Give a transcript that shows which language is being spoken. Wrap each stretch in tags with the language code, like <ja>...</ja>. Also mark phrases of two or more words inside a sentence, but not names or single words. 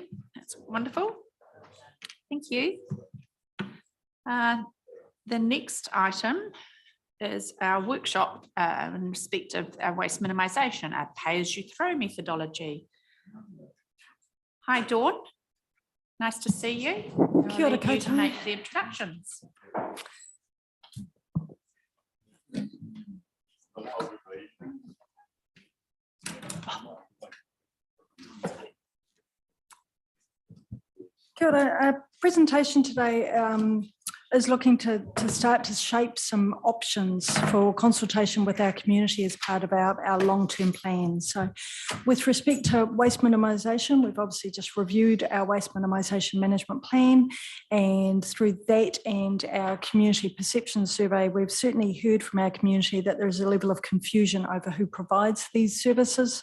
<en>That's wonderful. Thank you. The next item is our workshop in respect of our waste minimisation, our pay-as-you-throw methodology. Hi, Dawn. Nice to see you.</en> <mi>Kia ora</mi> <en>I'll leave you to</en> <mi>koutou.</mi> <en>make the introductions.</en> <mi>Kia ora.</mi> <en>Our presentation today is looking to start to shape some options for consultation with our community as part of our long-term plan. So with respect to waste minimisation, we've obviously just reviewed our waste minimisation management plan, and through that and our community perception survey, we've certainly heard from our community that there's a level of confusion over who provides these services.</en>